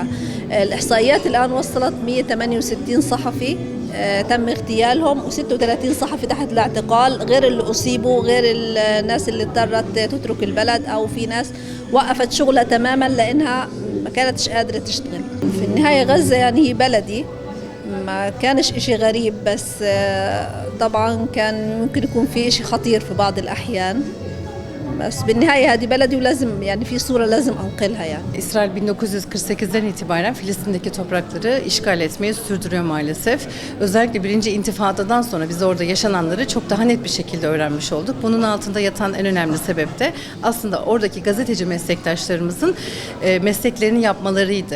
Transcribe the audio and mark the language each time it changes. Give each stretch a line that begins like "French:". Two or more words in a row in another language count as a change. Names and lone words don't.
Arabic: الإحصائيات الآن وصلت 168 صحفي تم اغتيالهم، و36 صحفي تحت الاعتقال، غير اللي أصيبوا، غير الناس اللي اضطرت تترك البلد، أو في ناس وقفت شغلها تماما لأنها ما كانتش قادرة تشتغل. في النهاية غزة يعني هي بلدي، ما كانش إشي غريب، بس طبعا كان ممكن يكون في إشي خطير في بعض الأحيان، بس بالنهاية هذه بلدي ولازم يعني في صورة لازم أنقلها يعني.
Turkish: İsrail 1948'den itibaren Filistin'deki toprakları işgal etmeyi sürdürüyor maalesef. Özellikle birinci intifadadan sonra biz orada yaşananları çok daha net bir şekilde öğrenmiş olduk. Bunun altında yatan en önemli sebep de aslında oradaki gazeteci meslektaşlarımızın mesleklerini yapmalarıydı.